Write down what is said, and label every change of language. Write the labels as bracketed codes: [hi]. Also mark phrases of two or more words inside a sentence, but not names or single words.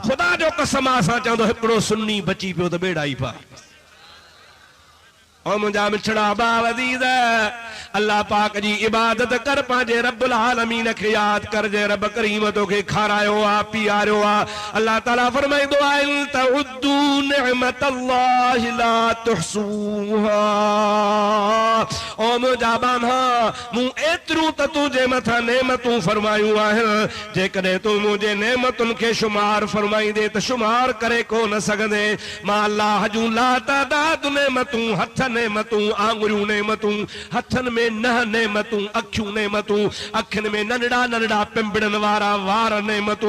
[sd] ख़ुदा जो कसम आहे असां चवंदो हिकिड़ो सुन्नी बची पियो त बेड़ा ई पार। ओ मुंहिंजा मिठड़ा भाउ अज़ीज़, अल्लाह पाक जी इबादत कर, पंहिंजे [ar] رب العالمين [sd] खे यादि कर। जे रब करीम तोखे खारायो आहे पीआरियो आहे। अल्लाह ताला फरमाईंदो आहे [ar] إن تعدوا نعمة الله لا تحصوها. [sd] ओ मुंहिंजा बांधा, मूं एतिरियूं त तुंहिंजे मथां नेमतूं फरमायूं आहिनि, जेकॾहिं तूं मुंहिंजे नेमतुनि खे शुमार फरमाईंदे त शुमार करे कोन सघंदे। मां अल्लाह जूं लातादाद नेमतूं, हथ नेमतूं, आंगुरियूं नेमतूं, हथनि में 9 नेमतूं, अखियूं नेमतूं, अखियुनि में नंढड़ा नंढड़ा पिंबड़नि वारा वार नेमतूं।